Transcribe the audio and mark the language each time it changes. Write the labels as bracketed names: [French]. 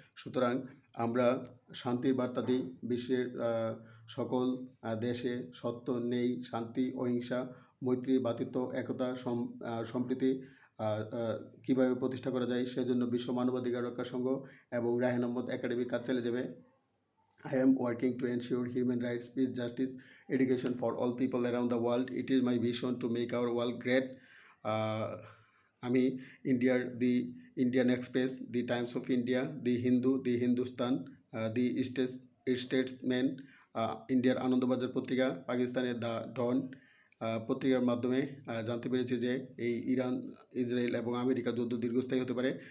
[Bangla] সুতরাং আমরা শান্তির বার্তা দিই বিশ্বের সকল দেশে সত্য, ন্যায়, শান্তি, অহিংসা, মৈত্রী, ভ্রাতৃত্ব, একতা, সম্প্রীতি কীভাবে প্রতিষ্ঠা করা যায়, সেজন্য বিশ্ব মানবাধিকার রক্ষা সংঘ এবং রায়হান আহমদ একাডেমি কাজ চালিয়ে যাবে। [English] I am working to ensure human rights, peace, justice, education for all people around the world. It is my vision to make our world great. [Bangla] আমি ইন্ডিয়ার the Indian express, the Times of India, the Hindu, the Hindustan, the Statesman, ইন্ডিয়ার আনন্দবাজার পত্রিকা, পাকিস্তানের the ডন পত্রিকার মাধ্যমে জানতে পেরেছি যে এই ইরান, ইসরায়েল এবং আমেরিকা যুদ্ধ দীর্ঘস্থায়ী হতে পারে।